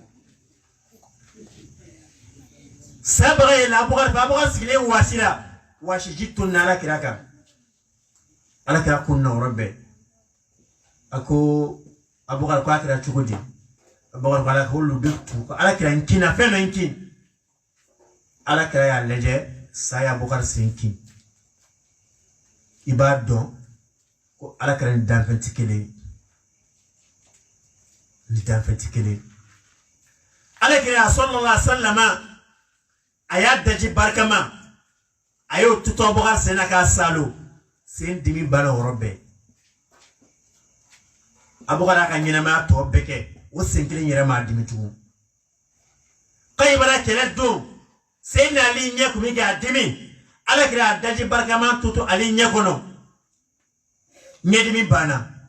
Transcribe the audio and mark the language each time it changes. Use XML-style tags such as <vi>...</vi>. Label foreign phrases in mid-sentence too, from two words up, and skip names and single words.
<bm>sabaga ye la Abubakar sigilen waasi la waasi ji tunna alakira kan alakira kun na yɔrɔ bɛɛ a ko Abubakar ko a kɛra cogo di Abubakar ko ala ko olu bɛ tu ko alakira n kin na fɛn dɔ n kin alakira y'a lajɛ sa ye Abubakar sen kin i b'a dɔn ko alakira ni danfɛn tɛ kelen ni danfɛn tɛ kelen alakira</bm> <ar>صلى الله عليه وسلم</ar> <bm>a y'a daji barikama a y'o tutɔ Abubakar sen na k'a salo sen dimi banna yɔrɔ bɛɛ Abubakar y'a ka ɲɛnamaya tɔ bɛɛ kɛ o sen kelen yɛrɛ m'a dimi tugun Kaibara kɛlɛ don sen na ali ɲɛ kun bɛ k'a dimi alakira a daji barikama tutu ali ɲɛ kɔnɔ ɲɛdimi banna</bm>